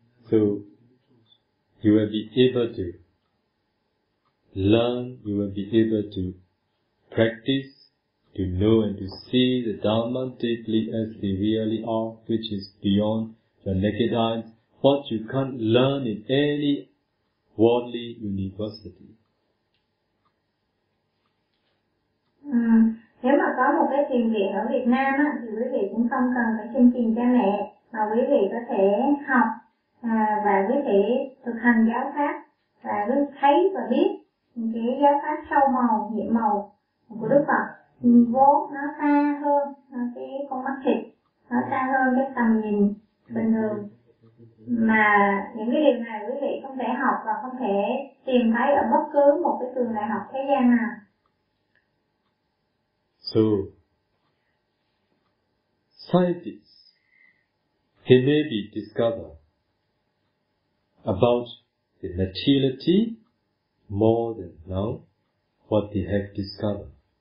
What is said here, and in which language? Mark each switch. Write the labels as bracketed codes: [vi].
[en] So you will be able to learn, you will be able to practice, to know and to see the Dharma deeply as they really are, which is beyond the naked eyes, what you can't learn in any worldly university. [vi] Nếu mà có một cái thiền viện ở Việt Nam á, thì quý vị cũng không cần phải xin tiền cha mẹ, mà quý vị có thể học và quý vị thực hành giáo pháp và quý vị thấy và biết cái giáo pháp sâu màu, nhiệm màu của Đức Phật. Vốn nó xa hơn nó cái con mắt thịt, nó xa hơn cái tầm nhìn bình thường, mà những cái điều này quý vị không thể học và không thể tìm thấy ở bất cứ một cái trường đại học thế gian nào. [en] So, scientists, they may be discover about the materiality more than now what they have discovered.